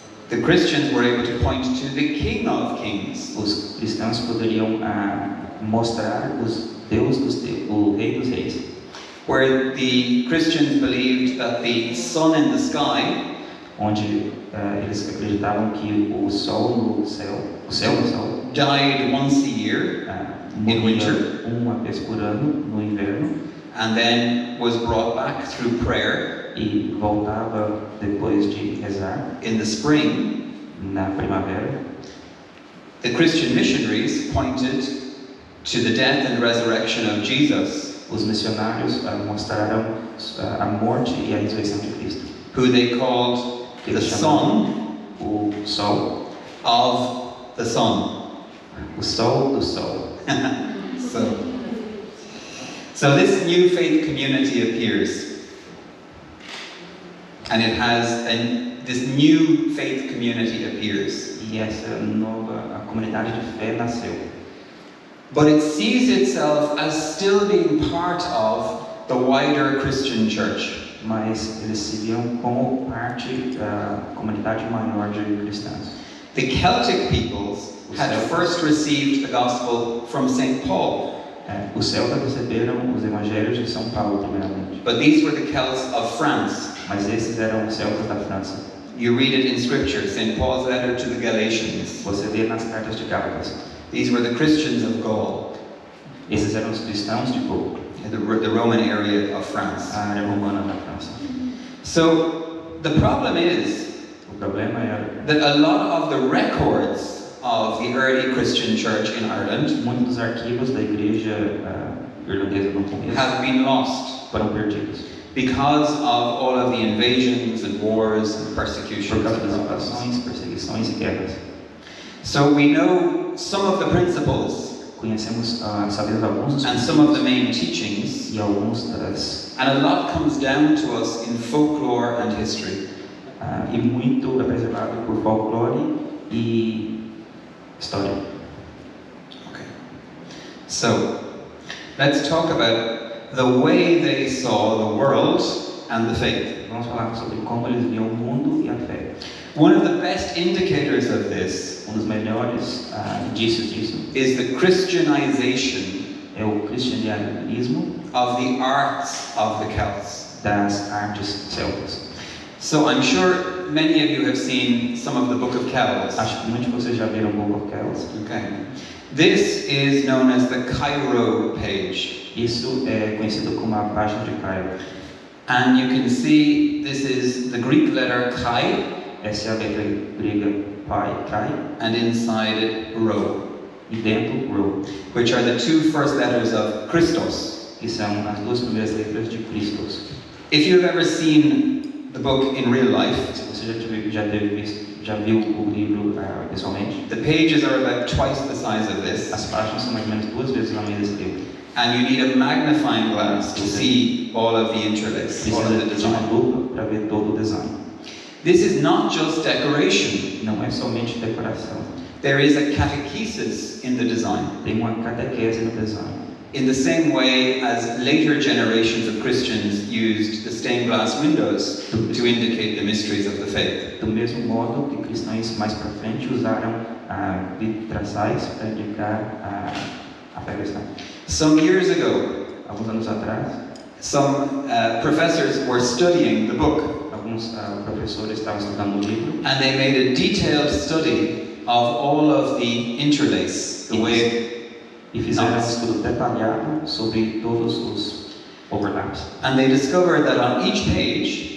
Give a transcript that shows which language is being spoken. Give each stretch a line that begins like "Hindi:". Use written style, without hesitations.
English: the Christians were able to point to the King of Kings.
Portuguese: os cristãos poderiam mostrar o rei dos reis.
English: Where the Christians believed that the sun in the sky
Portuguese: Onde eles acreditavam que o sol no céu, o céu no sol,
English: died once a year in winter,
Portuguese: morria uma vez por ano no inverno
English: and then was brought back through prayer
Portuguese: e voltava depois de rezar
English: in the spring.
Portuguese: na primavera.
English: The Christian missionaries pointed to the death and resurrection of Jesus,
Portuguese: Os missionários mostraram a morte e a ressurreição de Cristo,
English: who they called the son
Portuguese: o sol,
English: of the sun.
Portuguese: o sol do sol.
English: So this new faith community appears, and this new faith community appears.
Portuguese: E essa nova comunidade de fé nasceu.
English: But it sees itself as still being part of the wider Christian church.
Portuguese: Mas eles se viam como parte da comunidade maior de cristãos.
English: The Celtic peoples had first received the gospel from St. Paul.
Portuguese: Os celtas receberam os evangelhos de São Paulo primeiramente.
English: But these were the Celts of France.
Portuguese: Mas esses eram os celtas da França.
English: You read it in Scripture, St. Paul's letter to the Galatians.
Portuguese: Você vê nas cartas de Gálatas.
English: These were the Christians of Gaul.
Portuguese: Esses eram os cristãos de Gaul.
English: The Roman area of France.
Portuguese: A área romana da França.
English: So the problem is
Portuguese: O problema era
English: that a lot of the records of the early Christian church in Ireland
Portuguese: muitos dos arquivos da igreja irlandesa no começo
English: have been lost
Portuguese: foram perdidos
English: because of all of the invasions and wars and
Portuguese: por
English: persecutions.
Portuguese: causa das invasões, perseguições e guerras.
English: So we know some of the principles
Portuguese: Conhecemos, sabemos alguns dos
English: and some of the main teachings,
Portuguese: e alguns das
English: and a lot comes down to us in folklore and history.
Portuguese: e muito é preservado por folclore e história.
English: Okay. So let's talk about the way they saw the world and the faith.
Portuguese: Vamos falar sobre como eles viam o mundo e a fé.
English: One of the best indicators of this
Portuguese: Dos melhores indícios disso
English: is the Christianization
Portuguese: é o cristianismo
English: of the arts of the Celts.
Portuguese: das artes celtas.
English: So I'm sure many of you have seen some of the Book of Kells.
Portuguese: Acho que muitos de vocês já viram o Book of Kells.
English: Okay. This is known as the Cairo page.
Portuguese: Isso é conhecido como a página de Cairo.
English: And you can see this is the Greek letter Chi,
Portuguese: Essa é a letra grega pai, Kai,
English: and inside it Rho,
Portuguese: e dentro Rho,
English: which are the two first letters of Christos.
Portuguese: que são as duas primeiras letras de Christos.
English: If you've ever seen the book in real life,
Portuguese: Se você já viu o livro pessoalmente,
English: the pages are about twice the size of this,
Portuguese: as páginas são mais ou menos 2 vezes o tamanho desse livro.
English: and you need a magnifying glass to see all of the interlace, all of the
Portuguese: Precisa de uma
English: design.
Portuguese: lupa para ver todo o design.
English: This is not just decoration.
Portuguese: Não é somente decoração.
English: There is a catechesis in the design.
Portuguese: Tem uma catequese no design.
English: In the same way as later generations of Christians used the stained glass windows to indicate the mysteries of the faith.
Portuguese: Do mesmo modo que cristãos mais para frente usaram vitraçais para indicar a fé cristã.
English: Some years ago,
Portuguese: Alguns anos atrás,
English: some professors were studying the book,
Portuguese: alguns professores estavam estudando o livro
English: and they made a detailed study of all of the interlace, the way,
Portuguese: e fizeram um estudo detalhado sobre todos os overlaps.
English: and they discovered that on each page